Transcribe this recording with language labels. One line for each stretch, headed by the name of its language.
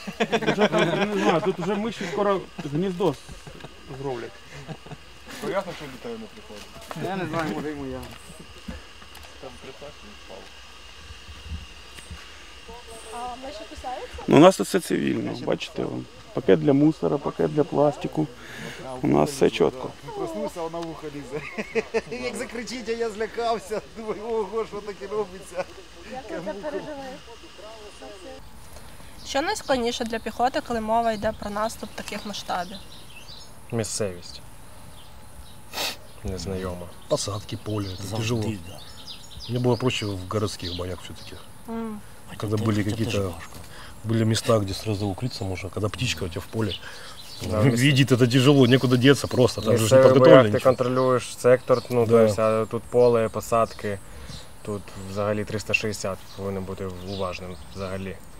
Ukrainian: Я не знаю, тут вже миші скоро гніздо зроблять. Понятно, що до тебе не приходить. Я не знаю, може і моя. Там притащений впав. А миші кусаються? Ну, у нас тут все цивільно, бачите, вон. Пакет для мусора, пакет для пластику. У нас все чітко. Проснувся, вона в ухо лізе. Як закричить, а я злякався. Думаю, ого, що таке робиться. Як ви це пережили? Що найскладніше для піхоти, коли мова йде про наступ таких масштабів? Місцевість. Незнайома.
Russian: Посадки, поле, это тяжело. Да. Мне было проще в городских боях все-таки. Когда были какие-то места, где сразу укрыться можно, когда птичка у тебя в поле. Да, видит, это тяжело, некуда деться просто. Там же не подготовлено.
Ukrainian: Ти контролюєш сектор, ну,
Russian: да.
Ukrainian: Тобто, а тут поле, посадки, тут взагалі 360 повинен бути уважним взагалі.